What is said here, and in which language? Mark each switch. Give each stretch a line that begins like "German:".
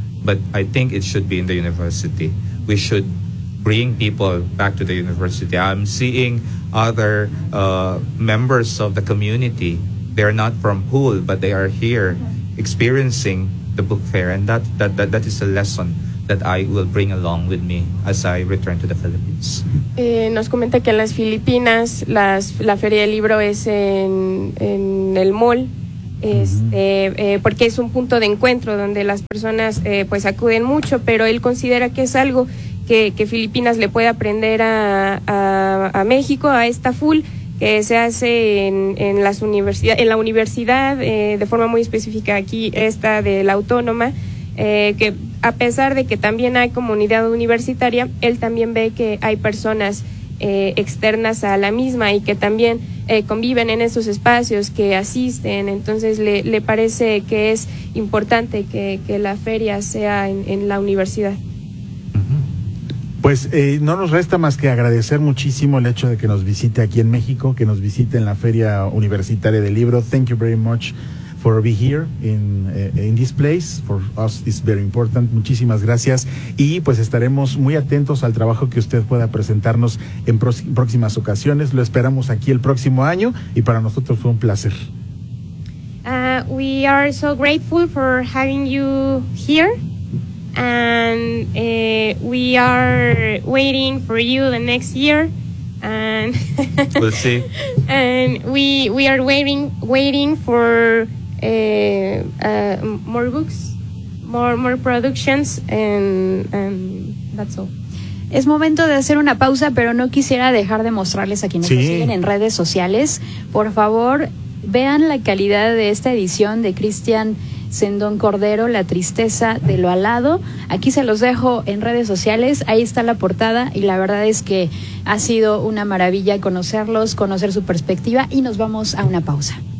English: But I think it should be in the university. We should bring people back to the university. I'm seeing other members of the community. They're not from Hull, but they are here experiencing the book fair. And that is a lesson that I will bring along with me as I return to the Philippines.
Spanish: Nos comenta que en las Filipinas la feria del libro es en el mall, porque es un punto de encuentro donde las personas pues acuden mucho, pero él considera que es algo que Filipinas le puede aprender a México, a esta full que se hace en la universidad, de forma muy específica aquí esta de la Autónoma, que a pesar de que también hay comunidad universitaria, él también ve que hay personas externas a la misma y que también conviven en esos espacios, que asisten. Entonces le parece que es importante que la feria sea en la universidad. Pues no nos resta más que agradecer muchísimo el hecho de que nos visite aquí en México, que nos visite en la Feria Universitaria del Libro.
English: Thank you very much for being here in this place. For us is very important.
Spanish: Muchísimas gracias. Y pues estaremos muy atentos al trabajo que usted pueda presentarnos en próximas ocasiones. Lo esperamos aquí el próximo año y para nosotros fue un placer.
English: We are so grateful for having you here. And we are waiting for you the next year. And we'll see. And we are waiting for more books, more productions, and that's all.
Spanish: Es momento de hacer una pausa, pero no quisiera dejar de mostrarles a quienes nos siguen en redes sociales. Por favor, vean la calidad de esta edición de Cristian Sendón Cordero, La Tristeza de lo Alado. Aquí se los dejo en redes sociales, ahí está la portada y la verdad es que ha sido una maravilla conocerlos, conocer su perspectiva, y nos vamos a una pausa.